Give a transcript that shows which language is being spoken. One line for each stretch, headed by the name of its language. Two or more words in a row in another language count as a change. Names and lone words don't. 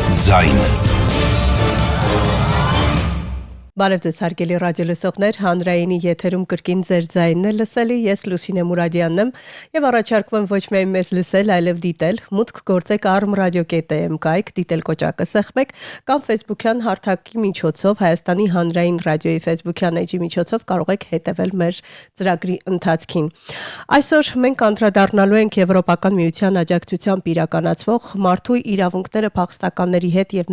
Armenian: ձայն։ Բարև ձեզ հարգելի ռադիոլսողներ, հանրայինի եթերում կրկին ձեր ձայնն է լսելի, ես Լուսինե Մուրադյանն եմ եւ առաջարկում եմ ոչ միայն մեզ լսել, այլև դիտել, մուտք գործեք arm.radio.am կայք, դիտել կոճակը սեղմեք կամ Facebook-յան հարթակի միջոցով, Հայաստանի հանրային ռադիոյի Facebook-յան էջի միջոցով կարող եք հետևել մեր ծրագրի ընթացքին։ Այսօր մենք անդրադառնալու ենք Եվրոպական միության աջակցությամբ իրականացվող մարդու իրավունքները փախստականների հետ եւ